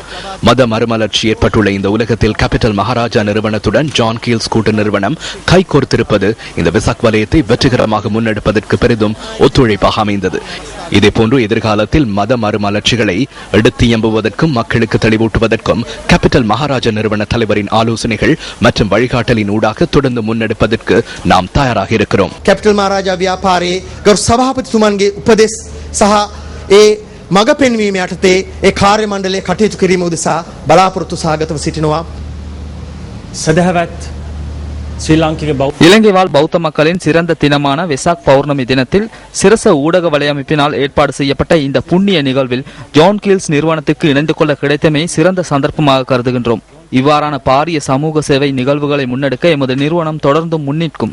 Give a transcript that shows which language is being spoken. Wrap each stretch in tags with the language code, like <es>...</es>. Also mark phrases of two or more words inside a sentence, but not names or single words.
<ta>மத மறுமலர்ச்சி ஏற்பட்டுள்ள இந்த உலகத்தில் கேபிட்டல் மகாராஜா நிறுவனத்துடன் ஜான் கீல்ஸ் கூட்டு நிறுவனம் கைகோர்த்திருப்பது இந்த வெசாக் வலயத்தை வெற்றிகரமாக முன்னெடுப்பதற்கு பெரிதும் ஒத்துழைப்பு அமைந்தது. இதேபோன்று எதிர்காலத்தில் மத மறுமலர்ச்சிகளை எடுத்து எம்புவதற்கும் மக்களுக்கு தெளிவூட்டுவதற்கும் கேபிட்டல் மகாராஜா நிறுவன தலைவரின் ஆலோசனைகள் மற்றும் வழிகாட்டலின் ஊடாக தொடர்ந்து முன்னெடுப்பதற்கு நாம் தயாராக இருக்கிறோம்.</ta> <si>කැපිටල් මහාරාජා ව්‍යාපාරයේ ගරු சபாபதிතුමන්ගේ උපදෙස් සහ ඒ මඟ පෙන්වීම යටතේ ඒ කාර්ය මණ්ඩලය කටයුතු කිරීම උදෙසා බලාපොරොත්තු සහගතව සිටිනවා. සදහවත්</si> <ta>இலங்கை வாழ் பௌத்த மக்களின் சிறந்த தினமான வெசாக் பௌர்ணமி தினத்தில் சிரச ஊடக வலையமைப்பினால் ஏற்பாடு செய்யப்பட்ட இந்த புண்ணிய நிகழ்வில் ஜான் கீல்ஸ் நிறுவனத்துக்கு இணைந்து கொள்ள கிடைத்தமை சிறந்த சந்தர்ப்பமாக கருதுகின்றோம். இவ்வாறான பாரிய சமூக சேவை நிகழ்வுகளை முன்னெடுக்க எமது நிறுவனம் தொடர்ந்தும் முன்னிற்கும்.</ta>